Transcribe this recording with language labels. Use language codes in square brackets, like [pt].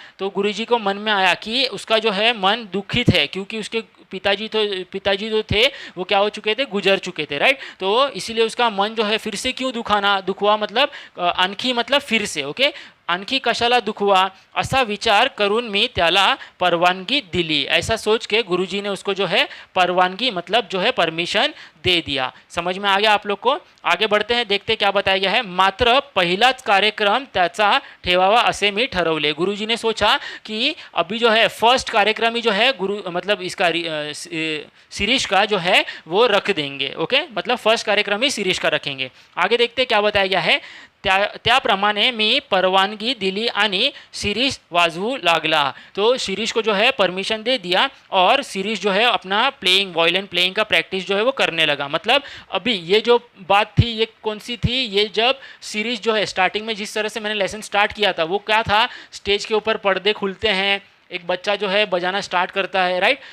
[hi] तो गुरुजी को मन में आया कि उसका जो है मन दुखित है, क्योंकि उसके पिताजी जो थे वो क्या हो चुके थे, गुजर चुके थे, राइट। तो इसीलिए उसका मन जो है फिर से क्यों दुखवा मतलब आणखी मतलब फिर से। [mr] ओके, आणखी कशाला दुखवा असा विचार करून मी त्याला परवानगी दिली। [hi] ऐसा सोच के गुरुजी ने उसको जो है परवानगी मतलब जो है परमिशन दे दिया। समझ में आ गया आप लोग को। आगे बढ़ते हैं, देखते क्या बताया गया है। [mr] मात्र पहिलाच कार्यक्रम त्याचा ठेवावा असे मी ठरवले। [hi] गुरुजी ने सोचा कि अभी जो है फर्स्ट कार्यक्रम ही जो है गुरु मतलब इसका शिरीष का जो है वो रख देंगे। ओके, मतलब फर्स्ट कार्यक्रम ही शिरीष का रखेंगे। आगे देखते क्या बताया गया है। [mr] त्याप्रमाणे मी परवानगी दिली आणि शिरीष वाजवू लागला। [hi] तो शिरीष को जो है परमिशन दे दिया और शिरीष जो है अपना वायलिन प्लेइंग का प्रैक्टिस जो है वो करने लगा। मतलब अभी ये जो बात थी ये कौन सी थी, ये जब शिरीष जो है स्टार्टिंग में जिस तरह से मैंने लेसन स्टार्ट किया था वो क्या था, स्टेज के ऊपर पर्दे खुलते हैं, एक बच्चा जो है बजाना स्टार्ट करता है, राइट।